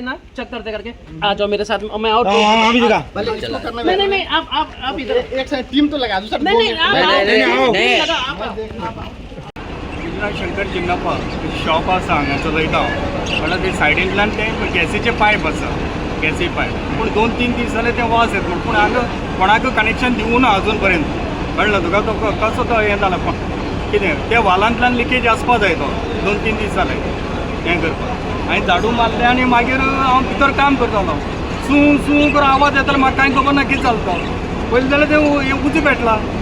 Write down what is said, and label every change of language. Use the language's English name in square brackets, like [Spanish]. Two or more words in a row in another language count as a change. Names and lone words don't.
[Hindi] चेक करते करके आ जाओ मेरे साथ में, मैं आउट नहीं नहीं आप इधर एक साइड टीम तो लगा दूसरा नहीं नहीं [Konkani] शंकर जिंगाप्पा शॉप आसा हांगाचो लयता म्हणल्यार ते सायडींतल्यान ते गॅसीचे पायप आसा गॅसी पायप पूण 2-3 दीस जाले ते वास येता पूण हांगा कोणाक कनेक्शन दिवना अजून पर्यंत कळ्ळें तुका तो कसो तो हें जाला कितें त्या वालांतल्यान लिकेज आसपा जाय तो 2-3 दीस जाले हें करपाक हांवें झाडू मारलें आनी मागीर हांव भितर काम करतालो सूं सूं करून आवाज येतालो म्हाका कांय खबर ना कितें चलता पयलीं जाल्यार तें उजी पेटला